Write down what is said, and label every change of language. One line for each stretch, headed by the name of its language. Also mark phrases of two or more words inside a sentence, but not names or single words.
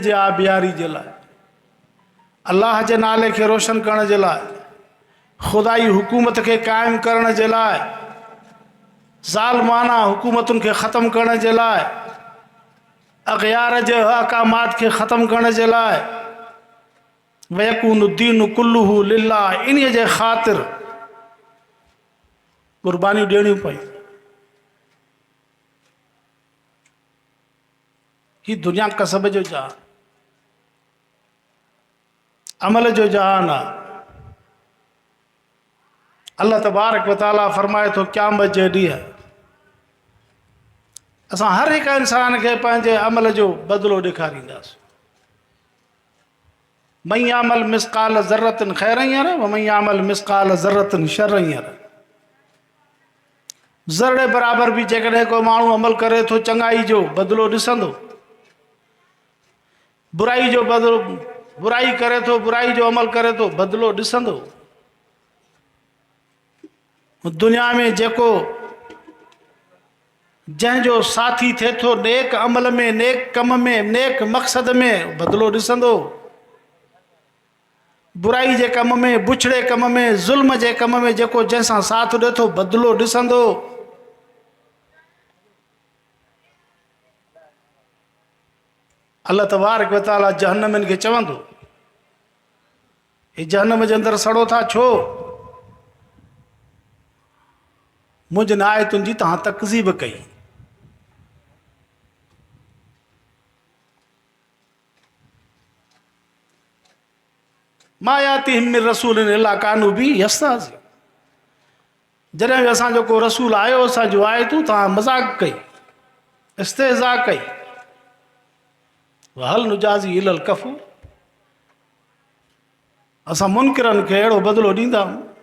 Sindhi: जे आबियारी जे लाइ, अल्लाह जे नाले खे रोशन करण जे लाइ, ख़ुदाई हुकूमत खे क़ाइमु करण जे लाइ, ज़ालिमाना हुकूमतुनि खे ख़तमु करण जे लाइ, अग़यार जे अहकामात खे ख़तमु करण जे लाइ,
Arabic: ويكون الدين كله لله,
Sindhi: इन्हीअ जे ख़ातिर क़ुर्बानियूं ॾियणियूं पयूं। ही दुनिया कसब जो जहान, अमल जो जहान आहे।
Arabic: الله تبارك وتعالى
Sindhi: फरमाए थो, क़यामत जे ॾींहुं असां हर हिकु इंसान खे पंहिंजे अमल जो बदिलो ॾेखारींदासीं।
Arabic: من يعمل مثقال ذرة خيرا يره ومن يعمل مثقال ذرة شرا يره.
Sindhi: ज़रड़े बराबरि बि जेकॾहिं को माण्हू अमल करे थो, चङाई जो बदिलो ॾिसंदो, बुराई जो बदिलो, बुराई करे थो, बुराई जो अमल करे थो, बदिलो ॾिसंदो। दुनिया में जेको जंहिंजो साथी थिए थो नेक अमल में, नेक कम में, नेक मक़सद में, बदिलो ॾिसंदो। बुराई जे कम में, बुछड़े कम में, ज़ुल्म जे कम में जेको जंहिंसां साथ ॾिए थो, बदिलो ॾिसंदो।
Arabic: الله تبارك وتعالى
Sindhi: जहन्नमिन खे चवंदो, ही जहन्नम जे अंदरि सड़ो था छो? मुंहिंजनि आयतुनि जी तव्हां तकज़ीब कई।
Arabic: ما يأتيهم من رسول إلا كانوا به يستهزئون.
Sindhi: जॾहिं बि असांजो को रसूल आयो असांजो आयतूं तव्हां मज़ाक कई, इस्तेज़ा कई।
Arabic: هل نجازي إلا الكفور.
Sindhi: असां मुनकिरनि खे अहिड़ो बदिलो ॾींदा आहियूं।